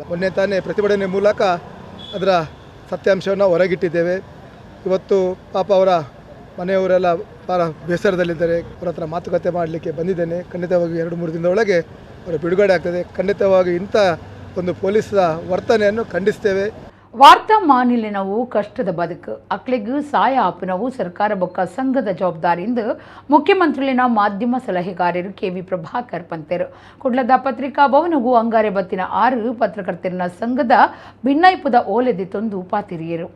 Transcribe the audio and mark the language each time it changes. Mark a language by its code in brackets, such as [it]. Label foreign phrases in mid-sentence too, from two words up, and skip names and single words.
[kn] ಮೊನ್ನೆ ತಾನೇ ಪ್ರತಿಭಟನೆ ಮೂಲಕ ಅದರ ಸತ್ಯಾಂಶವನ್ನು ಹೊರಗಿಟ್ಟಿದ್ದೇವೆ. ಇವತ್ತು ಪಾಪ ಅವರ ಮನೆಯವರೆಲ್ಲ ಭಾಳ ಬೇಸರದಲ್ಲಿದ್ದಾರೆ. ಅವರ ಹತ್ರ ಮಾತುಕತೆ ಮಾಡಲಿಕ್ಕೆ ಬಂದಿದ್ದೇನೆ. ಖಂಡಿತವಾಗಿ 2-3 ದಿನದ ಒಳಗೆ ಅವರ ಬಿಡುಗಡೆ ಆಗ್ತದೆ. ಖಂಡಿತವಾಗಿ ಇಂಥ ಒಂದು ಪೊಲೀಸರ ವರ್ತನೆಯನ್ನು ಖಂಡಿಸ್ತೇವೆ. [tcy] ವಾರ್ತಾ ಮಾನಿಲಿನವು ಕಷ್ಟದ ಬದುಕು ಅಕ್ಲೆಗೂ ಸಾಯ ಆಪುನವು ಸರ್ಕಾರ ಬೊಕ್ಕ ಸಂಘದ ಜವಾಬ್ದಾರಿಯಿಂದ ಮುಖ್ಯಮಂತ್ರಿಲಿನ ಮಾಧ್ಯಮ ಸಲಹೆಗಾರರು KV ಪ್ರಭಾಕರ್ ಪಂತೆರು ಕುಡ್ಲದ ಪತ್ರಿಕಾ ಭವನಗೂ ಅಂಗಾರೆ ಬತ್ತಿನ 6 ಪತ್ರಕರ್ತರ ಸಂಘದ ಭಿನ್ನೈಪುದ ಓಲೆದೆ ತಂದು ಪಾತಿರಿಯರು.